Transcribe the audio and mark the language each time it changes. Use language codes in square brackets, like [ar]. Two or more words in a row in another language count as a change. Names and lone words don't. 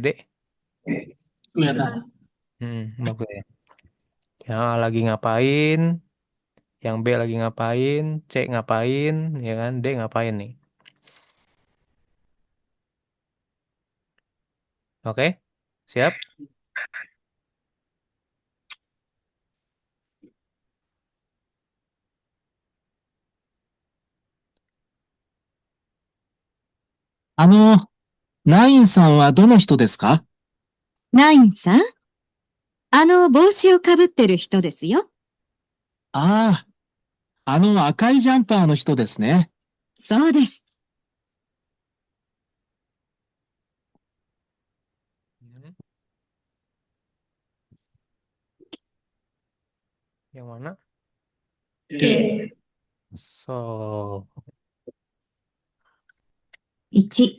[id] Kelihatan. Oke. Ya, lagi ngapain? Yang B lagi ngapain? C ngapain? Ya kan? D ngapain nih? Oke? Siap? [ja] ナインさんはどの人ですか？ナインさん、あの帽子をかぶってる人ですよ。ああ、あの赤いジャンパーの人ですね。そうです。 Hmm. [id] Yang mana? Oke. So, 1、